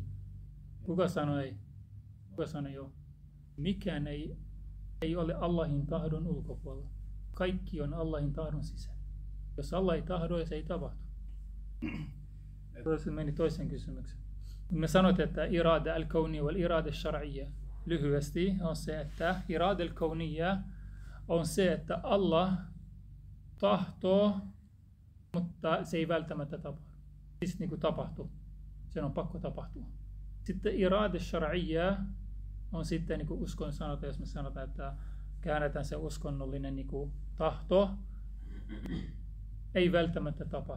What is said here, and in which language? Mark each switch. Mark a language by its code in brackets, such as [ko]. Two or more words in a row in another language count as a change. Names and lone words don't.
[fi] Kuka sanoi ei? Kuka sanoi joo? Mikään ei ole Allahin tahdon ulkopuolella. Kaikki on Allahin tahdon sisällä. Jos Allah ei tahdo, se ei tapahtu. Tuossa meni toisen kysymyksen. Me sanoit, että [ar] الإرادة الكونية والإرادة الشرعية. [fi] Lyhyesti on se, että [ar] الإرادة الكونية [fi] on se, että Allah tahtoo, mutta se ei välttämättä tapahdu. Siis tapahtuu. Sen on pakko tapahtua. Sitten [ar] الإرادة الشرعية [fi] on sitten, niin kuin uskon sanotaan, jos me sanotaan, että käännetään se uskonnollinen niin kuin tahto, ei välttämättä tapahdu.